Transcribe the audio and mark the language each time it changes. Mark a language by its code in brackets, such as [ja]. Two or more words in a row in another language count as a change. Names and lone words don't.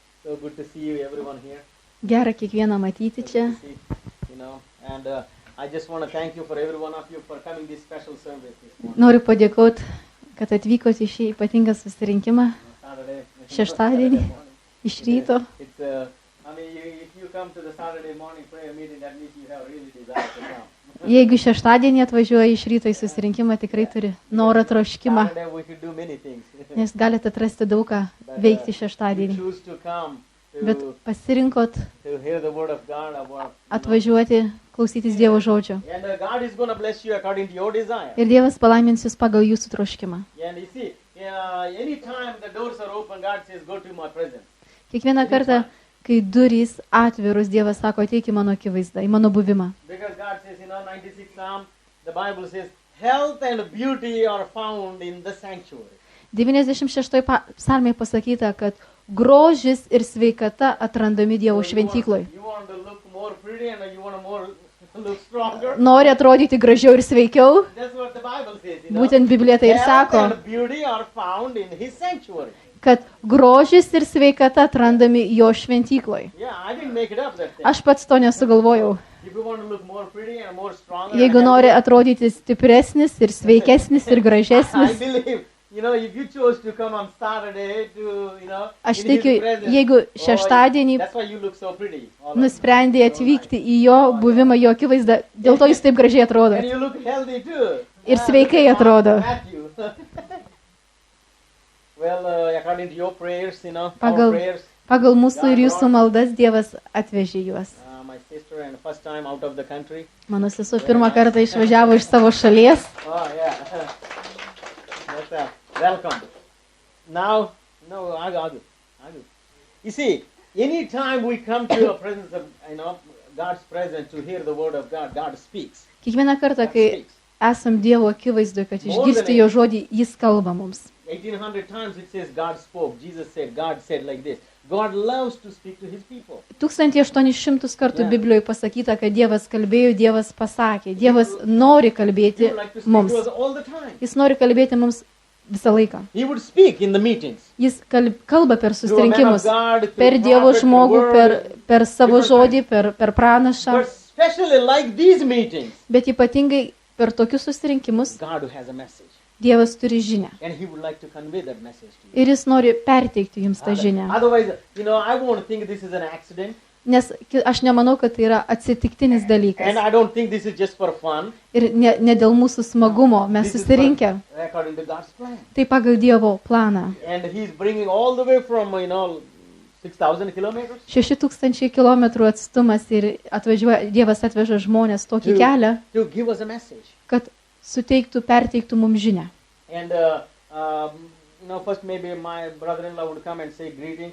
[en] So good to see you, everyone here. [lt] Gera kiekvieną matyti čia. [en] Good to see, you know, and I just want to thank you for every one of you for coming this special service this morning. [lt] Noriu padėkoti, kad atvykote į šį ypatingą susirinkimą [en] Saturday. [lt] šeštadienį iš ryto. [en] It's I mean, if you come to the Saturday morning prayer meeting, that means you have really desire to come. [lt] Jeigu šeštadienį atvažiuoji iš ryto į susirinkimą, tikrai turi norą troškimą, [en] Saturday we could do many things. [lt] nes galite atrasti daug ką veikti [en] You [lt] šeštadienį. [en] choose to come [lt] Bet [en] to [lt] pasirinkot [en] hear the word of God about. [lt] atvažiuoti, klausytis Dievo žodžio. [en] And God is going to bless you according to your desire. [lt] Ir Dievas palaimins jūs pagal jūsų troškimą. [en] And you see, anytime the doors are open, God says, "Go to my presence." [lt] Kiekvieną kartą, kai durys atvirus, Dievas sako, ateik į mano akivaizdą, į mano buvimą. [en] Because God says, 96 Psalm, the Bible says, "Health and beauty are found in the sanctuary." [lt] 96 psalmėje pasakyta, kad grožis ir sveikata atrandami Dievo šventykloj. [en] You want to look more pretty and you want to look stronger. [lt] Nori atrodyti gražiau ir sveikiau, [en] That's what the Bible says. [lt] būtent Biblija tai ir [en] Health [lt] sako, [en] and beauty are found in His sanctuary. [lt] kad grožis ir sveikata atrandami jo šventykloj. [en] Yeah, I didn't make it up that thing. [lt] Aš pats to nesugalvojau. [en] If you want to look more pretty and more stronger, [lt] Jeigu [en] and [lt] nori atrodyti stipresnis ir sveikesnis ir [en] I [lt] gražesnis, [en] believe, if you chose to come on Saturday to, [lt] aš [en] in His [lt] tikiu, [en] presence, [lt] jeigu šeštadienį [en] that's why you look so pretty. all of you. [lt] nusprendė atvykti į jo buvimą, jo akivaizdą, dėl to jūs taip gražiai atrodo. [en] And you look healthy too. [lt] Ir sveikai atrodo. [en] Matthew. Well, according to your prayers, our [lt] Pagal- [en] prayers, [lt] Pagal mūsų ir jūsų maldas Dievas atvežė juos. [en] my sister and first time out of the country. [lt] Mano sesuo pirmą kartą išvažiavo iš savo šalies. [en] Oh, yeah. That's, welcome. Now, no, Adu. You see, anytime we come to a presence of, God's presence to hear the word of God, God speaks. [lt] Kiekvieną kartą, [en] God [lt] kai [en] speaks. [lt] esam Dievo akivaizdoje, kad išgirsti jo žodį, jis kalba mums. [en] 1800 times it says God spoke. Jesus said, God said like this. God loves to speak to His people. [lt] 1800 kartų [en] Yeah. [lt] Biblijoje pasakyta, kad Dievas kalbėjo, Dievas pasakė. Dievas nori [en] He [lt] kalbėti [en] would like to speak [lt] mums. [en] to us all the time. [lt] Jis nori kalbėti mums visą laiką. [en] He would speak in the meetings. [lt] Jis kalba per [en] Through a man of [lt] susirinkimus, [en] God, through [lt] per Dievo [en] prophet, through [lt] žmogų, [en] word. [lt] per savo [en] different [lt] žodį, per pranašą. [en] But especially like these meetings, [lt] Bet ypatingai per tokius susirinkimus [en] God who has a message. [lt] Dievas turi žinią. [en] And He would like to convey that message to you. [lt] Ir jis nori perteikti jums tą žinią. [en] Otherwise, I won't think this is an accident. [lt] Nes aš nemanau, kad tai yra atsitiktinis [en] And [lt] dalykas. [en] I don't think this is just for fun. [lt] Ir ne dėl mūsų smagumo mes [en] This is [lt] susirinkę. [en] according to God's plan. [lt] Tai pagal Dievo planą. [en] And He's bringing all the way from, 6,000 kilometers [lt] 6000 kilometrų atstumas ir Dievas atveža žmonės tokį kelią, [en] to give us a message. [lt] kad suteiktų, perteiktų mums žinią. [en] And, first maybe my brother-in-law would come and say greetings.